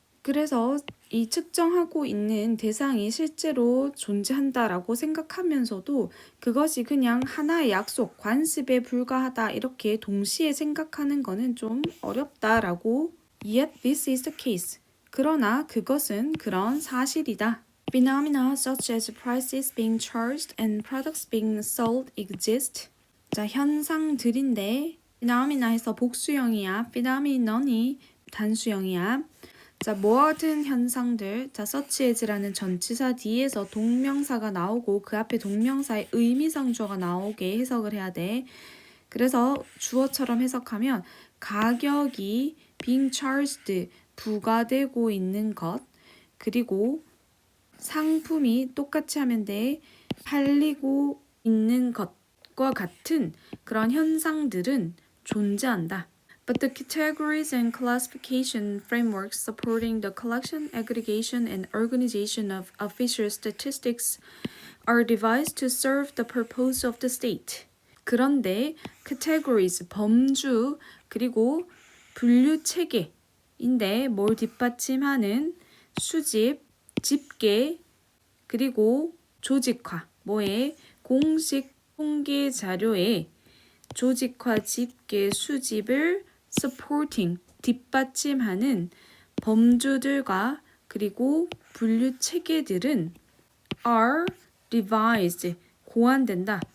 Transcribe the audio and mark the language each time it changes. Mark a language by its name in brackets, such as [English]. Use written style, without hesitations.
[Korean] 그래서 이 측정하고 있는 대상이 실제로 존재한다라고 생각하면서도 그것이 그냥 하나의 약속, 관습에 불과하다 이렇게 동시에 생각하는 거는 좀 어렵다라고. [English] Yet this is the case. [Korean] 그러나 그것은 그런 사실이다. [English] Phenomena such as prices being charged and products being sold exist. [Korean] 자, 현상들인데 phenomena에서 복수형이야. phenomenon이 단수형이야. 자, 모든 현상들. 자, [English] such as [Korean] 라는 전치사 뒤에서 동명사가 나오고 그 앞에 동명사의 의미상주어가 나오게 해석을 해야 돼. 그래서 주어처럼 해석하면 가격이 [English] being charged [Korean] 부과되고 있는 것, 그리고 상품이 똑같이 하면 돼. 팔리고 있는 것과 같은 그런 현상들은 존재한다. [English] But the categories and classification frameworks supporting the collection, aggregation, and organization of official statistics are devised to serve the purpose of the state. [Korean] 그런데 categories, 범주, 그리고 분류 체계인데 뭘 뒷받침하는 수집, 집계, 그리고 조직화, 뭐에 공식 통계 자료에 조직화, 집계, 수집을 supporting, 뒷받침하는 범주들과 그리고 분류 체계들은 [English] are devised, [Korean] 고안된다.